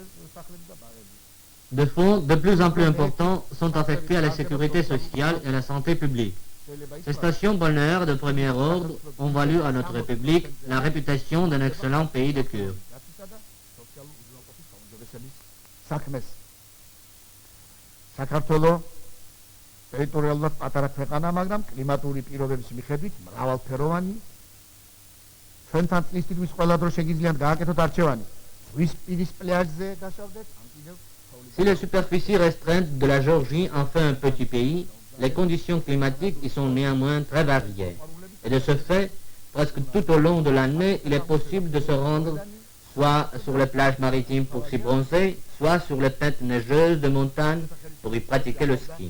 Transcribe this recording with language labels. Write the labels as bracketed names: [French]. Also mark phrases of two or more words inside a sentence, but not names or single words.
[French] Des fonds de plus en plus importants sont affectés à la sécurité sociale et à la santé publique. Ces stations balnéaires de premier ordre ont valu à notre République la réputation d'un excellent pays de cure. [Georgian] საქმეს. საქართველო ტერიტორიულად პატარა ქვეყანა, მაგრამ კლიმატური პირობების მიხედვით მრავალფეროვანი. ჩვენთან წლის თითქმის ყველა დრო შეგიძლიათ გააკეთოთ არჩევანი. ზღვის პირის პლაჟზე გაშავდეთ, ან კიდევ [French] Si les superficies restreintes de la Géorgie en fait un petit pays, les conditions climatiques y sont néanmoins très variées. Et de ce fait, presque tout au long de l'année, il est possible de se rendre soit sur les plages maritimes pour s'y bronzer, soit sur les pentes neigeuses de montagne pour y pratiquer le ski.